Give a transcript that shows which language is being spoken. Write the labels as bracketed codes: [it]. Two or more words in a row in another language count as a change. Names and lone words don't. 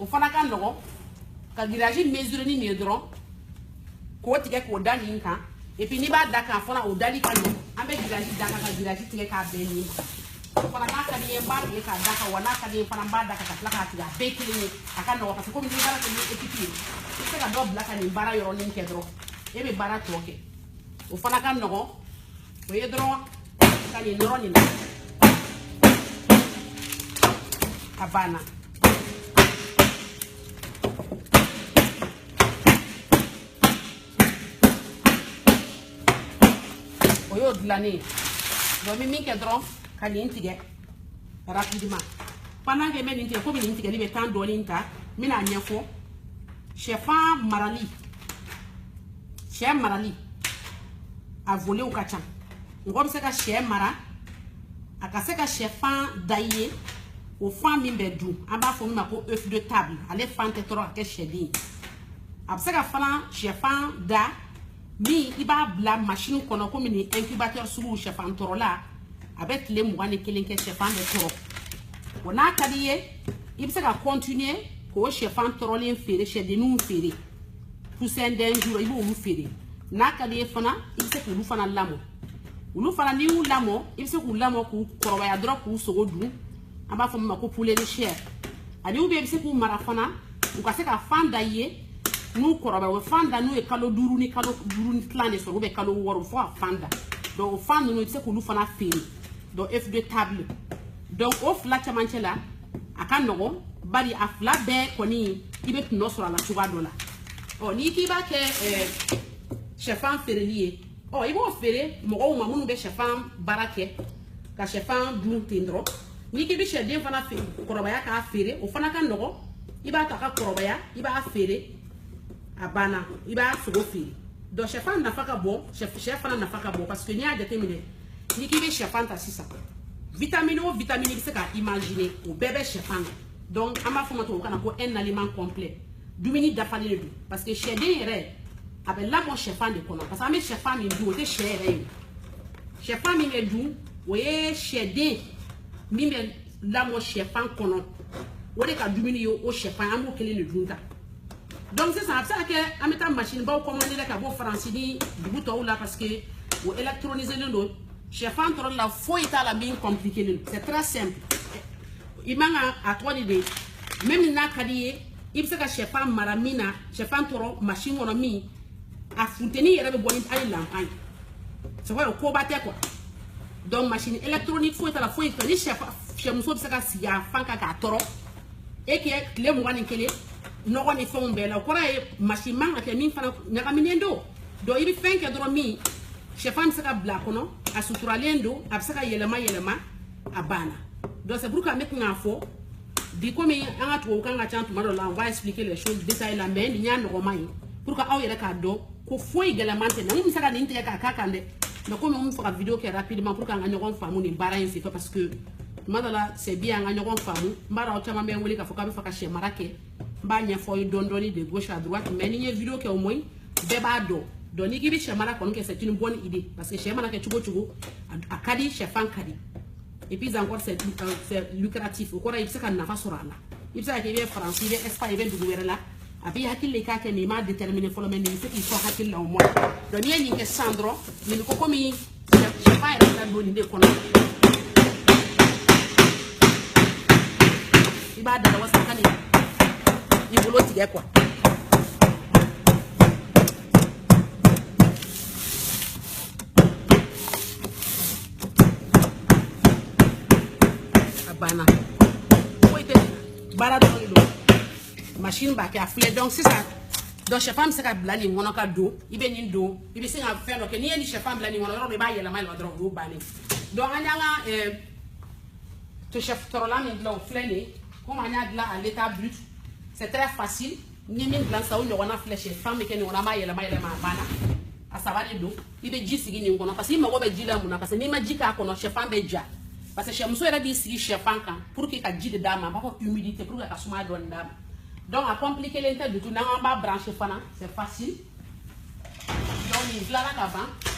[bm] o fana ka nɔgɔ ka girage mesure ni nin dɔrɔn k'o tigɛ k'o da nin kan [fr] et puis [bm] n'i b'a da kan fana o dali ka nɔgɔ an bɛ girage da kan ka girage tigɛ k'a bɛn nin ma o fana n'a ka di ye n b'a tigɛ k'a da kan wa n'a ka di ye fana n b'a da kan ka tila k'a tigɛ a bɛɛ kelen ye a ka nɔgɔ [fr] parce que [bm] komi n'i baara kɛ ni équipe ye i bɛ se ka dɔ bila ka nin baara yɔrɔnin kɛ dɔrɔn e bɛ baara tɔ kɛ o fana ka nɔgɔ o ye dɔrɔn ka nin nɔrɔ nin na a banna. O y'o dilannen ye donc n bɛ min kɛ dɔrɔn ka nin tigɛ rapidement [fr] pendant que [bm] n bɛ nin tigɛ komi nin tigɛli bɛ temps dɔɔni ta n bɛna ɲɛfɔ sɛfan marali sɛ marali a volet ka ca mɔgɔ bɛ se ka sɛ mara a ka se ka sɛfan da i ye o fan min bɛ dun an b'a fɔ min ma ko [fr] œuf de table [bm] ale fan tɛ tɔrɔ ka kɛ sɛden a bɛ se ka fana sɛfan da min i b'a bila machine kɔnɔ komi ni incubateur sugu sɛfan tɔrɔla a bɛ tile 21 kɛ sɛfan bɛ tɔrɔ o n'a ka di ye i bɛ se ka continuer k'o sɛfan tɔrɔlen feere sɛdenninw feere [fr] poussin d'un jour [bm] i b'olu feere n'a ka di ye fana i bɛ se k'olu fana lamɔ olu fana n'i y'u lamɔ i bɛ se k'u lamɔ k'u kɔrɔbaya dɔrɔn k'u sogo dun an b'a fɔ min ma ko [fr] poulet de chair [bm] ani [fr] ou bien [bm] i bɛ se k'u mara fana u ka se ka fan da i ye n'u kɔrɔbaya o fan da n'u ye kalo 5 ni kalo 5 ni tila de sɔrɔ [fr] ou bien [bm] kalo 6 fo ka fan da donc o fan ninnu i bɛ se k'olu fana feere donc [fr] œuf de table [bm] donc o fila cɛmancɛ la a ka nɔgɔn bari a fila bɛɛ kɔni i bɛ tɔnɔ sɔrɔ a la cogoya dɔ la ɔ n'i k'i b'a kɛ sɛfan feereli ye ɔ i b'o feere mɔgɔw ma minnu bɛ sɛfan baara kɛ ka sɛfan dun ten dɔrɔn n'i k'i bɛ sɛden fana kɔrɔbaya k'a feere o fana ka nɔgɔn i b'a ta ka kɔrɔbaya i b'a feere a banna i b'a sogo feere donc sɛfan nafa ka bon sɛ fana nafa ka bon [fr] parce que [bm] n'i y'a jateminɛ n'i k'i bɛ sɛfan ta sisan vitamine o vitamine i bɛ se ka imaginer o bɛɛ bɛ sɛfan na donc an b'a fɔ ma tubabukan na ko [fr] un aliment complet [bm] dumuni dafalen de don [fr] parce que [bm] sɛden yɛrɛ a bɛ lamɔ sɛfan de kɔnɔ [fr] parce que [bm] an bɛ sɛfan min dun o tɛ sɛ yɛrɛ ye sɛfan min bɛ dun o ye sɛden min bɛ lamɔ sɛfan kɔnɔ o de ka dumuni ye o sɛfan an b'o kelen de dun ta donc sisan a bɛ se ka kɛ an bɛ taa machine baw commandé ka bɔ faransi ni dugu tɔw la [fr] parce que [bm] o électronisé don sɛfan tɔrɔ la foyi t'a la min compliqué don [fr] c'est très simple [bm] i man ka a tɔgɔ [fr] de même [bm] n'a ka di ye i bɛ se ka sɛfan mara min na sɛfan tɔrɔ machine kɔnɔ min a funteni yɛrɛ bɛ bɔ ni hali lanpan ye [fr] c'est vrai [bm] o koba tɛ [fr] quoi donc machine électronique [bm] foyi t'a la foyi t'a ni sɛmuso bɛ se ka sigi a fan kan k'a tɔrɔ e kɛ tile 21 nɔgɔ ni fɛnw bɛɛ la o kɔrɔ ye machine man ka kɛ min fana ɲagaminen don donc i bɛ fɛn kɛ dɔrɔn min sɛfan bɛ se ka bila a kɔnɔ a suturalen don a bɛ se ka yɛlɛma yɛlɛma a banna [fr] donc c'est pour que [bm] an bɛ kun k'a fɔ bi komi an ka tubabukan ka ca tuma dɔ la [fr] on va expliquer les choses détaillées [bm] la mais nin y'a nɔgɔman ye [fr] pour que [bm] aw yɛrɛ k'a dɔn ko foyi gɛlɛman tɛ na mun bɛ se ka nin tigɛ k'a k'a kan dɛ mais komi an bɛ fɔ ka vidéo kɛ [fr] rapidement pour que [bm] an ka ɲɔgɔn faamu nin baara in senfɛ [fr] parce que [bm] tuma dɔ la [fr] c'est bien [bm] an ka ɲɔgɔn faamu n b'a dɔn aw caman bɛ n wele k'a fɔ k'a bɛ fɛ ka sɛ mara kɛ n b'a ɲɛfɔ aw ye dɔɔni dɔɔni [fr] de gauche à droite mais [bm] ni n ye vidéo kɛ [fr] au moins [bm] bɛɛ b'a dɔn donc n'i k'i bɛ sɛ mara kɔni kɛ [fr] c'est une bonne idée parce que [bm] sɛ mana kɛ cogo cogo a ka di sɛfan ka di [fr] et puis encore c'est lucratif [bm] o kɔrɔ i bɛ se ka nafa sɔrɔ a la i bɛ se ka kɛ i bɛ faransi i bɛ Espagne i bɛ dugu wɛrɛ la a b'i hakili de k'a kɛ mais i m'a déterminer fɔlɔ mais nin bɛ se k'i sɔn hakili la [fr] au moins donc [bm] n'i ye nin kɛ sisan dɔrɔn nin ko komi sɛfan yɛrɛ bɛ don nin de kɔnɔ i b'a dala wasa ka nin i bolo tigɛ quoi a banna foyi tɛ baara dɔrɔn de don machine b'a kɛ a filɛ donc sisan donc sɛfan bɛ se ka bila nin kɔnɔ ka don i bɛ nin don i bɛ se ka fɛn dɔ kɛ n'i ye nin sɛfan bila nin kɔnɔ yɔrɔ dɔ i b'a yɛlɛma yɛlɛma dɔrɔn o y'o bannen donc an y'an ka to chef tɔrɔla min dilan o filɛ nin ye comme an y'a dilan [fr] à l'état brut c'est très facile [bm] ni min dilan sa o ɲɔgɔnna filɛ sɛfan bɛ kɛ nin kɔnɔ an b'a yɛlɛma yɛlɛma a banna a saba de don i bɛ ji sigi nin kɔnɔ [fr] parce que [bm] i mago bɛ ji la mun na [fr] parce que [bm] n'i ma ji k'a kɔnɔ sɛfan bɛ ja [fr] parce que [bm] sɛmuso yɛrɛ b'i sigi sɛfan kan [fr] pour que [bm] ka ji de d'a ma a b'a fɔ [fr] humidité pour que [bm] ka sumaya dɔɔni d'a ma donc a compliqué len tɛ [fr] du tout [bm] n'an k'an b'a brancher fana [fr] c'est facile donc [bm] nin dilanna ka ban